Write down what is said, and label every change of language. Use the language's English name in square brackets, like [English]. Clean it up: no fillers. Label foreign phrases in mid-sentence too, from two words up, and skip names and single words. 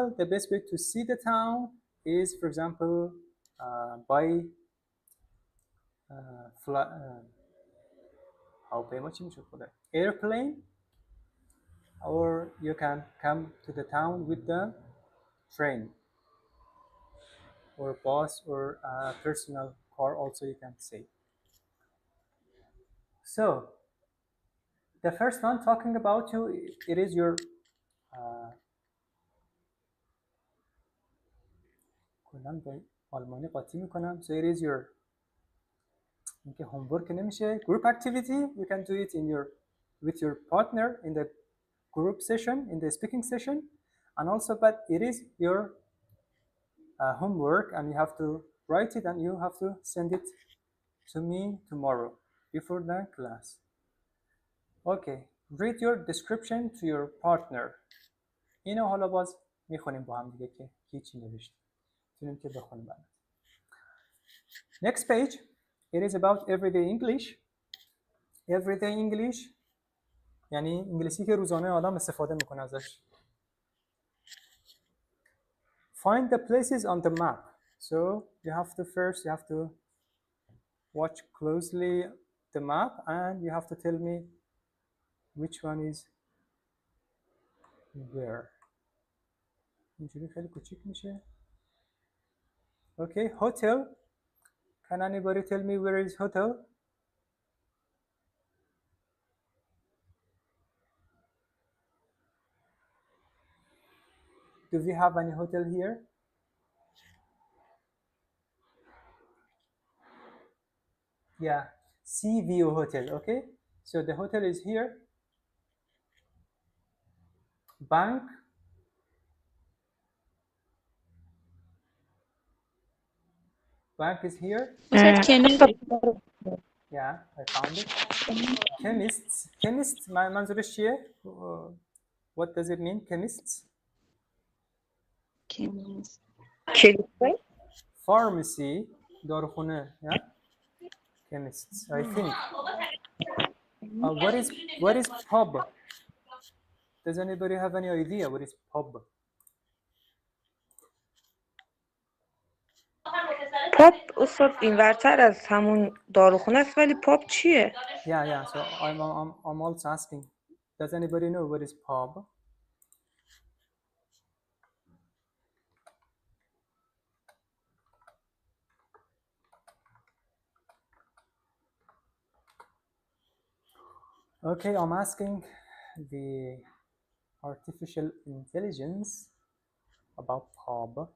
[English] The best way to see the town is, for example, by airplane, or you can come to the town with the train or bus or a personal car also you can say. So the first one talking about you, it is your [Persian] کلا به آلمانی قاطی میکنم. [English] So it is your اینکه homework نمیشه group activity. You can do it in your with your partner in the group session, in the speaking session, and also but it is your homework and you have to write it and you have to send it to me tomorrow before the class. Okay, read your description to your partner. [Persian] اینو حالا باز میخونیم با هم دیگه که هیچی نوشتیم. میتونیم که بخونیم بعد. [English] Next page, it is about everyday English. Everyday English [Persian] یعنی انگلیسی که روزانه آدم استفاده میکنه ازش. [English] Find the places on the map. So you have to watch closely the map and you have to tell me which one is where. [Persian] اینجوری خیلی کوچیک میشه. [English] Okay, hotel. Can anybody tell me where is hotel? Do we have any hotel here? Yeah, Sea View Hotel, okay? So the hotel is here. Bank. Bank is here. Yeah, I found it. Chemists. Chemists, [Persian] منظورش چیه؟ [English] What does it mean, chemists? Chemist. Pharmacy, داروخونه, yeah? Chemists, I think. What is pub? Does anybody have any idea what is pub? [Persian] پاپ استاد اینورتر از همون داروخونه است ولی پاپ چیه؟ [English] Yeah. So I'm also asking. Does anybody know what is pub? Okay, I'm asking the artificial intelligence about pub.